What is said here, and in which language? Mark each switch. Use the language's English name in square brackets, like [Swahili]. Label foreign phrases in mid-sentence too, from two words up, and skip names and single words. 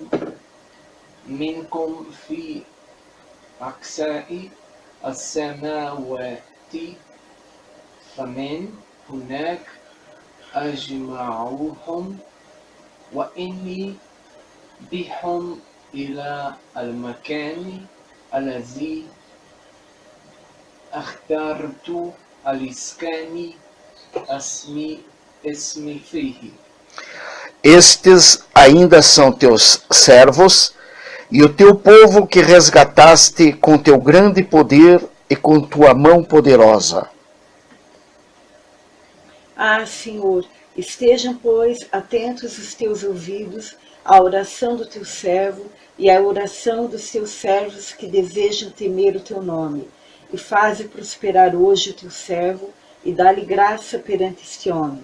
[Arabic] منكم في أقصى السماوات فمن هناك أجمعوهم وإني بهم إلى المكان الذي اخترت الإسكان اسمي فيه. [Portuguese] Estes ainda são teus servos e o teu povo que resgataste com teu grande poder e com tua mão poderosa. Ah, Senhor, estejam, pois, atentos os teus ouvidos à oração do teu servo e à oração dos teus servos que desejam temer o teu nome, e faze prosperar hoje o teu servo e dá-lhe graça perante este homem.